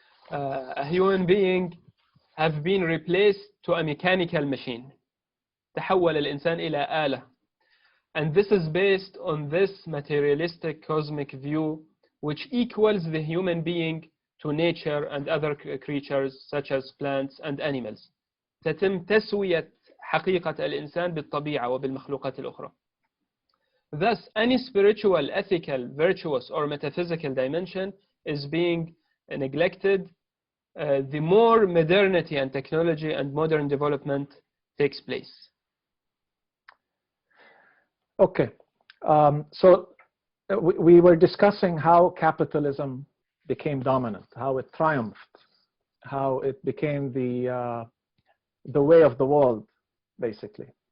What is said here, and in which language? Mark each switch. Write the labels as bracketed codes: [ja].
[en] A human being have been replaced to a mechanical machine. [ar] تحول الإنسان إلى آلة. [en] And this is based on this materialistic cosmic view which equals the human being to nature and other creatures such as plants and animals. [ar] تتم تسوية حقيقة الإنسان بالطبيعة وبالمخلوقات الأخرى. [en] Thus, any spiritual, ethical, virtuous, or metaphysical dimension is being neglected the more modernity and technology and modern development takes place. Okay, so we were discussing how capitalism became dominant, how it triumphed, how it became the way of the world, basically.